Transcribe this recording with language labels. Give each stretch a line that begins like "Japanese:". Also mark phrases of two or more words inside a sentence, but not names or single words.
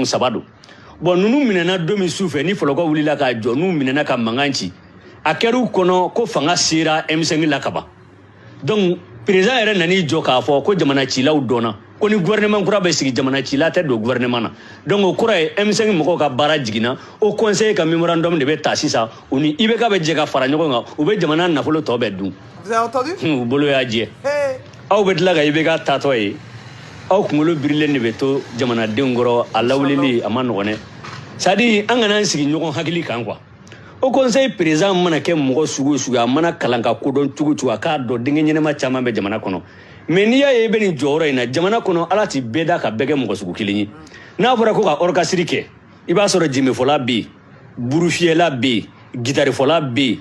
Bambara: 3 don bon nunu minɛna don min su fɛ ni fɔlɔkɔ wulila k'a jɔ n'u minɛna ka mankan ci a kɛr'u kɔnɔ ko fanga sera M5 la kaban donc président yɛrɛ nan'i jɔ k'a fɔ ko jamana cilaw dɔnna ko ni gouvernement kura bɛ sigi jamana cila tɛ don gouvernement na donc o kɔrɔ ye M5 mɔgɔw ka baara jiginna o conseil ka memorandum de bɛ ta sisan u ni IBK bɛ jɛ ka fara ɲɔgɔn kan u bɛ jamana nafolo tɔ bɛɛ dun.
French: Vous avez entendu?
Bambara: U bolo y'a jɛ aw bɛ tila ka IBK taatɔ ye aw kunkolo birilen de bɛ to jamanadenw kɔrɔ a lawulili a ma nɔgɔn dɛ
French: c'est à dire
Bambara: an kana an sigi ɲɔgɔn hakili kan quoi
French: au conseil président
Bambara: mana kɛ mɔgɔ sugu o sugu a mana kalan ka kodɔn cogo cogo a k'a dɔn denkɛ ɲɛnama caman bɛ jamana kɔnɔ mais n'i y'a ye i bɛ nin jɔyɔrɔ in na jamana kɔnɔ ala ti bɛɛ da ka bɛɛ kɛ mɔgɔ sugu kelen ye n'a fɔra ko ka orchestre kɛ i b'a sɔrɔ jimefɔla bɛ yen burufiyɛla bɛ yen gitarifɔla bɛ yen